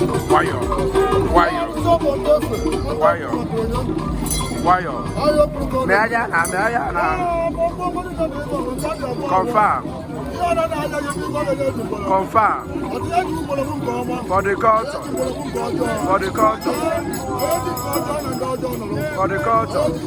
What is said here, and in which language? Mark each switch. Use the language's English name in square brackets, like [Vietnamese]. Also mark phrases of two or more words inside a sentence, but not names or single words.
[Igbo] Nwayọ, nwayọ. Nwayọ. Nwayọ. Mee anya na, mee anya na. [English] Confirm. Confirm. For the culture. For the culture. For the culture.